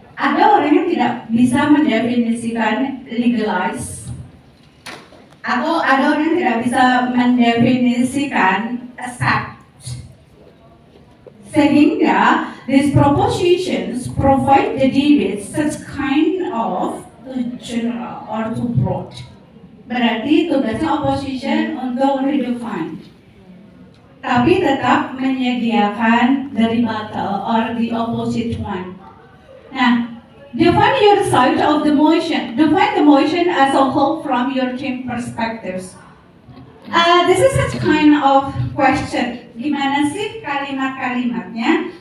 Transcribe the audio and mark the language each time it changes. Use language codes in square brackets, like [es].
[id] Ada orang yang tidak bisa mendefinisikan legalize, atau ada orang yang tidak bisa mendefinisikan accept. Sehingga [en] these propositions provide the debate such kind of too general or too broad. [id] Berarti tugasnya opposition untuk redefine, tapi tetap menyediakan [en] the rebuttal or the opposite one. Now, define your side of the motion. Define the motion as a whole from your team perspectives. This is such kind of question. [id] Gimana sih kalimat-kalimatnya?